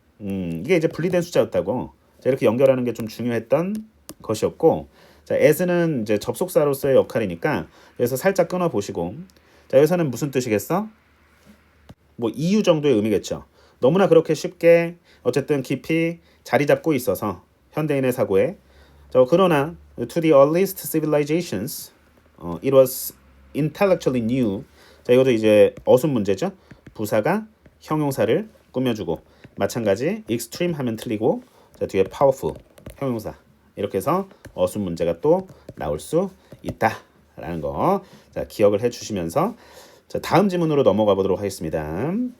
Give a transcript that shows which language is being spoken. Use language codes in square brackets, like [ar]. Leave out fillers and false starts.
[ko] 이게 이제 분리된 숫자였다고. 자, 이렇게 연결하는 게 좀 중요했던 것이었고, 자, as는 이제 접속사로서의 역할이니까 그래서 살짝 끊어 보시고, 자, 여기서는 무슨 뜻이겠어? 뭐 이유 정도의 의미겠죠. 너무나 그렇게 쉽게 어쨌든 깊이 자리 잡고 있어서 현대인의 사고에. [en] 자, 그러나 to the earliest civilizations, it was intellectually new. [ko] 자, 이것도 이제 어순 문제죠. 부사가 형용사를 꾸며주고, 마찬가지 extreme 하면 틀리고, 자, 뒤에 powerful 형용사, 이렇게 해서 어순 문제가 또 나올 수 있다라는 거, 자, 기억을 해주시면서, 자, 다음 지문으로 넘어가 보도록 하겠습니다.